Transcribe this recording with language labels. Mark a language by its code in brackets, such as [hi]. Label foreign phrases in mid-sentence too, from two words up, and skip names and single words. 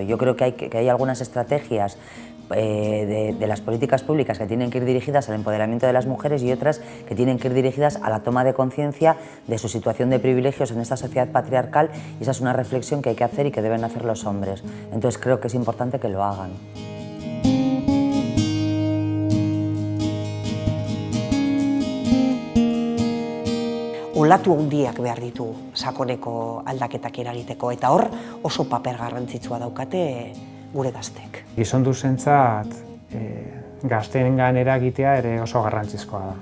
[es] Yo creo que hay algunas estrategias de las políticas públicas que tienen que ir dirigidas al empoderamiento de las mujeres y otras que tienen que ir dirigidas a la toma de conciencia de su situación de privilegios en esta sociedad patriarcal, y esa es una reflexión que hay que hacer y que deben hacer los hombres. Entonces creo que es importante que lo hagan. [eu] Olatu handiak behar ditugu sakoneko aldaketak eragiteko, eta hor oso paper garrantzitsua daukate gure gazteek. Gizonduzentzat gazteengan eragitea ere oso garrantzizkoa da.